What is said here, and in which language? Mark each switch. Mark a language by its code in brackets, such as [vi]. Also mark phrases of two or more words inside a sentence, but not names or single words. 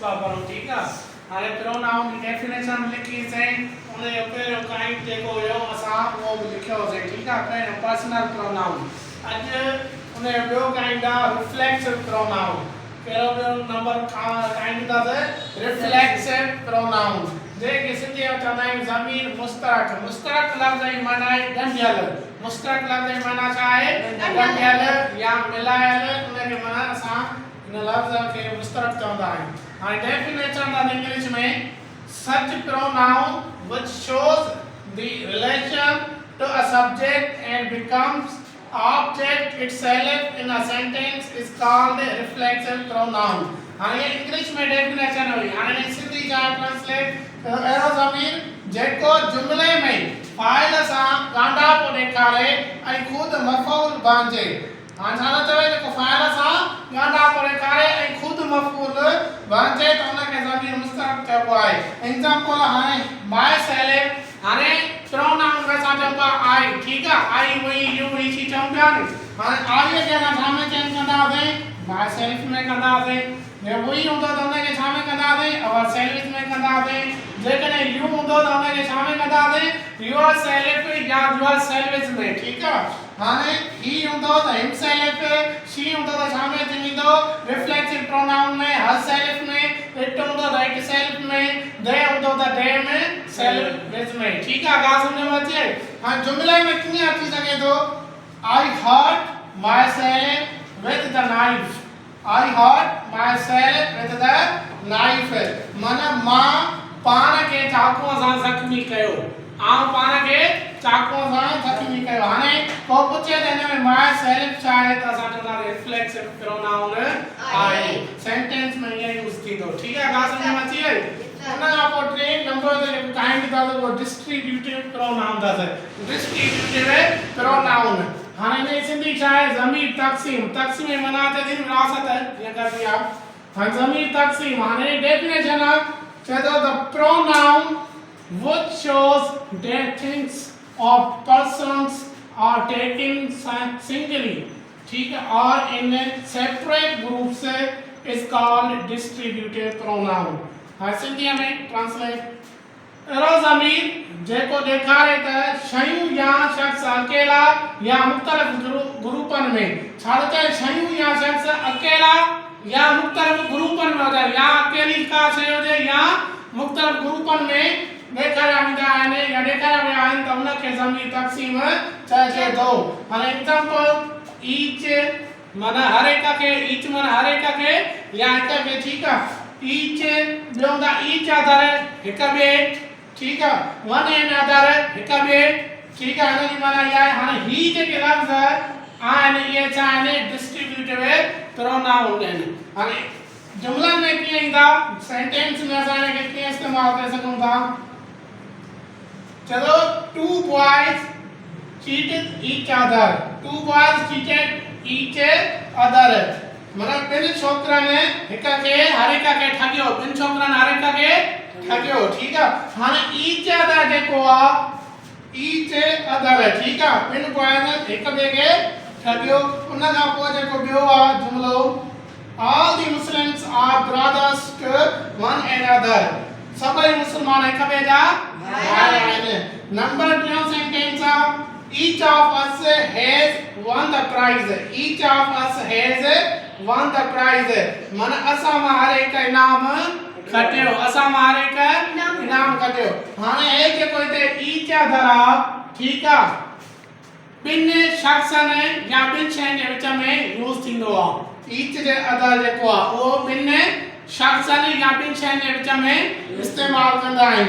[sd] करूं [hi] ठीक है। [sd] हाणे प्रोनाउन की डेफिनेशन लिखी से उन जो पहिरियों काइंड जेको हुयो असां उहो बि लिखियोसीं [hi] ठीक है। [sd] पहिरियों [en] personal pronoun, [sd] अॼु उन जो ॿियो काइंड आहे [en] reflexive pronoun. [sd] कहिड़ो ॿियो नंबर काइंड अथसि [en] reflexive pronoun, [sd] जेके सिंधी में चवंदा आहियूं ज़मीर मुश्तरक। मुश्तरक लफ़्ज़ जी माना आहे ॻंढियल। मुश्तरक लफ़्ज़ जी माना छा आहे ॻंढियल या मिलायल, उनखे माना असां इन लफ़्ज़ खे मुश्तरक चवंदा आहियूं। हाणे डेफिनेशन आहे इंग्लिश में [en] such pronoun which shows the relation to a subject and becomes object itself in a sentence is called a reflexive pronoun। [sd] हाणे इंग्लिश में डेफिनेशन हुई, हाणे सिंधी जा ट्रांसलेट अहिड़ो ज़मीर जेको जुमिले में फ़ाइल सां ॻांढापो ॾेखारे ऐं ख़ुदि मफ़ऊल बणिजे। हाणे छा थो चवे जेको फ़ाइल सां ॻांढापो ॾेखारे ऐं ख़ुदि मफ़ऊल बणिजे त उनखे ज़मीर मुस्तरक चइबो आहे। एग्जांपल हाणे [en] myself, [sd] हाणे प्रोनाउन में असां चऊं था आई ठीक आहे, [en] I we you we she [sd] चऊं पिया नी। हाणे आई खे असां छा में चेंज कंदासीं [en] myself [sd] में कंदासीं, जे हुई हूंदो त उनखे छा में कंदासीं [en] ourselves [sd] में कंदासीं, जेकॾहिं यू हूंदो त उनखे छा में कंदासीं [en] yourself [sd] या [en] yourself [sd] में ठीक आहे। हाणे ही हूंदो त [en] himself, [sd] शी हूंदो त छा में थींदो [en] reflexive pronoun [sd] में [en] herself [sd] में, इट हूंदो त [en] itself [sd] में, दे हूंदो त दे में, सेल्फ में ठीक आहे। ॻाल्हि सम्झ में अचे। हाणे जुमिले में कीअं अची सघे थो [en] I hurt myself with the knife, I hurt myself with the knife, [sd] माना मां पाण खे चाकूअ सां ज़ख्मी कयो, आउं पाण खे चाकूअ सां ज़ख्मी कयो। हाणे को पुछे त हिन में [en] myself [sd] छा आहे त असां चवंदासीं [en] reflexive pronoun [sd] आहे, सेंटेंस में इहो यूज़ थींदो ठीक आहे। ॻाल्हि सम्झ में अची वई। उन खां पोइ टे नंबर ते काइंड अथसि उहो [en] distributive pronoun [sd] अथसि, [en] distributive pronoun. [sd] हाणे इन सिंधी छा आहे ज़मीर तक़सीम, तक़सीम माना त दिन विरासत जीअं करबी आहे। हाणे ज़मीर तक़सीम, हाणे डेफिनेशन आहे चए थो [en] the pronoun which shows that things or persons are taken singly [hi] ठीक है और [en] in separate groups is called distributive pronoun। [sd] हाणे सिंधी में ट्रांसलेट अहिड़ो ज़मीर जेको ॾेखारे त शयूं या शख़्स अकेला या मुख़्तलिफ़ ग्रुपनि में, छा थो चए शयूं या शख़्स अकेला या मुख़्तलिफ़ ग्रुपनि में हुजे, या अकेली का शइ हुजे या मुख़्तलिफ़ ग्रुपनि में ॾेखारिया वेंदा आहिनि या ॾेखारिया विया आहिनि त उनखे ज़मीर तक़सीम चइजे थो। हाणे एग्जांपल ईच माना हर हिक खे, ईच माना हर हिक खे या हिक खे ठीक आहे। ईच ॿियो हूंदा [en] each other [sd] हिक ॿिए [hi] ठीक है, [en] one and other [sd] हिक ॿिए [hi] ठीक है, [sd] हिन जी माना इहा आहे। हाणे ही जेके लफ़्ज़ आहिनि इहे छा आहिनि डिस्ट्रीब्यूटिव प्रोनाउन आहिनि। हाणे जुमलनि में कीअं ईंदा, सेंटेंस में असां हिनखे कीअं इस्तेमालु करे सघूं था। चलो [en] two boys cheated each other, two boys cheated each other [sd] माना ॿिनि छोकिरनि हिक खे हर हिक खे ठगियो, ॿिनि छोकिरनि हर हिक खे ठगियो [hi] ठीक है। [sd] हाणे [en] each other [sd] जेको आहे [en] each other [hi] ठीक है, [sd] ॿिनि बॉयज हिक ॿिए खे ठगियो। उन खां पोइ जेको ॿियो आहे जुमलो [en] all the Muslims are brothers to one another, [sd] सभई मुस्लमान हिक ॿिए जा भाई आहिनि। नंबर 2 सेंटेंस आहे [en] each of us has won the prize, each of us has won the prize [sd] माना असां मां हर हिक इनाम खटियो, असां मां हर हिक इनाम खटियो। हाणे हे जेको हिते [en] each other [sd] आहे ठीक आहे, ॿिनि शख़्सनि या ॿिनि शयुनि जे विच में यूज़ थींदो आहे। ईच जे अदर जेको आहे उहो ॿिनि शख़्सनि या ॿिनि शयुनि जे विच में इस्तेमालु कंदा आहियूं।